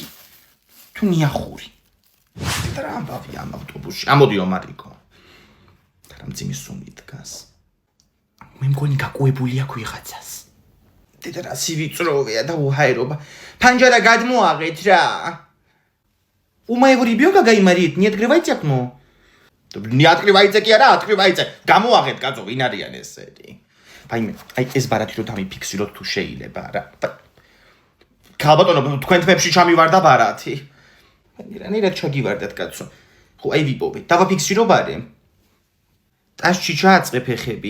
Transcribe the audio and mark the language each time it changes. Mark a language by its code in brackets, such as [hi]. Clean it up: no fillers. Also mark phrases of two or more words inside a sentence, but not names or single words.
[ka] თუ ნიახური. და რა ამბავი ამ ავტობუსში? ამოდიო მარიკო. და რა მძიმე სუნი დგას. მე მგონი გაკუებული აქვს ვიღაცას. და რა სივიწროვეა და უჰაერობა. ფანჯარა გადმოაღეთ რა. [ru] У моего ребёнка гаймарит, не открывайте окно. Не открывайте [ka] კი არა, [ru] открывайте. [ka] გამოაღეთ კაცო, ვინ არიან ესეთი? აი ეს ბარათი რო დამიფიქსიროთ თუ შეიძლება რა. ქალბატონო, თქვენ თმებში ჩამივარდა ბარათი. რანაირად ჩაგივარდათ კაცო. ხო, აი ვიპოვე. დავაფიქსირო ბარე. ტაშში ჩააწყე ფეხები.